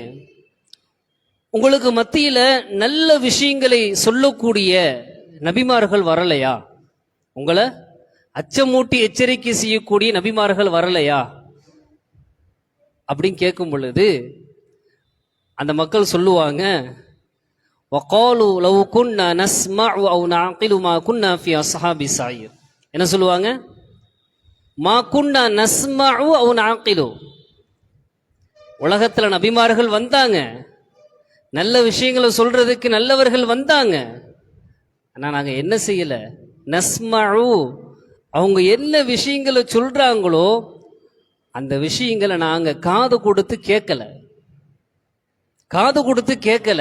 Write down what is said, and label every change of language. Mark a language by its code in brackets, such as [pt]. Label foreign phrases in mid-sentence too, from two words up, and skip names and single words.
[ta] உங்களுக்கு மத்தியில நல்ல விஷயங்களை சொல்லக்கூடிய நபிமார்கள் வரலையா? உங்களை அச்சமூட்டி எச்சரிக்கை செய்யக்கூடிய நபிமார்கள் வரலையா அப்படின்னு கேட்கும் பொழுது அந்த மக்கள் சொல்லுவாங்க, [ar] وَقَالُوا لَوْ كُنَّا نَسْمَعُ أَوْ نَعْقِلُ مَا كُنَّا فِي أَصْحَابِ السَّعِيرِ. [ta] என்ன சொல்லுவாங்க? [ar] ما كنا نسمع أو نعقل. [ta] உலகத்துல நபிமார்கள் வந்தாங்க, நல்ல விஷயங்களை சொல்றதுக்கு நல்லவர்கள் வந்தாங்க. ஆனா நாங்க என்ன செய்யல? நஸ்மஉ, அவங்க என்ன விஷயங்களை சொல்றாங்களோ அந்த விஷயங்களை நாங்க காது கொடுத்து கேட்கல, காது கொடுத்து கேட்கல.